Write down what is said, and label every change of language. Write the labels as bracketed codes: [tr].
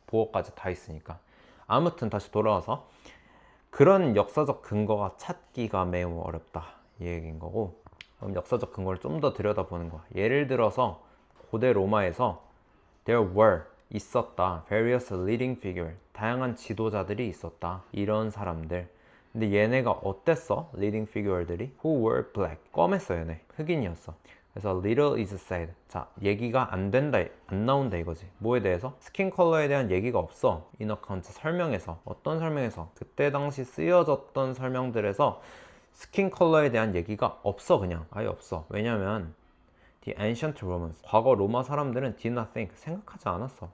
[ko] 보어까지 다 있으니까. 아무튼 다시 돌아와서 그런 역사적 근거가 찾기가 매우 어렵다, 이 얘기인 거고, 그럼 역사적 근거를 좀 더 들여다보는 거야. 예를 들어서 고대 로마에서 [en] there were, [ko] 있었다, [en] various leading figure, [ko] 다양한 지도자들이 있었다, 이런 사람들. 근데 얘네가 어땠어? leading figure들이 [en] who were black, [ko] 검했어. 얘네 흑인이었어. 그래서 [en] little is said. [ko] 자, 얘기가 안 된다, 안 나온다 이거지. 뭐에 대해서? 스킨 컬러에 대한 얘기가 없어. 인 어카운트 설명에서. 어떤 설명에서? 그때 당시 쓰여졌던 설명들에서 스킨 컬러에 대한 얘기가 없어. 그냥 아예 없어. 왜냐면 [en] the ancient Romans, [ko] 과거 로마 사람들은 [en] did not think, [ko] 생각하지 않았어.